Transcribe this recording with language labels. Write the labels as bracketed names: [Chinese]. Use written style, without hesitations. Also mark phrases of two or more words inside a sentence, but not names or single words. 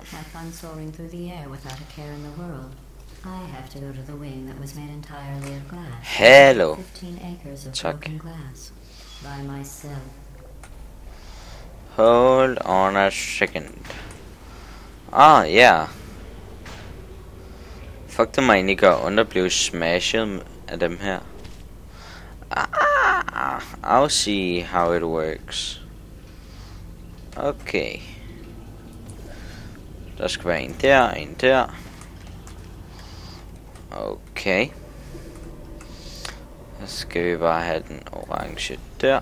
[English] Have fun soaring through the air without a care in the world. I have to go to the wing that was made entirely of glass. Hello. 15 acres of Tuck. broken glass. By myself. Hold on a second. Yeah. Fuck, [Danish] det må egentlig gøre ondt at blive smashet af dem her. [English] I'll see how it works. [Danish] Okay. Der skal være en der. Okay. Så skal vi bare have den orange der.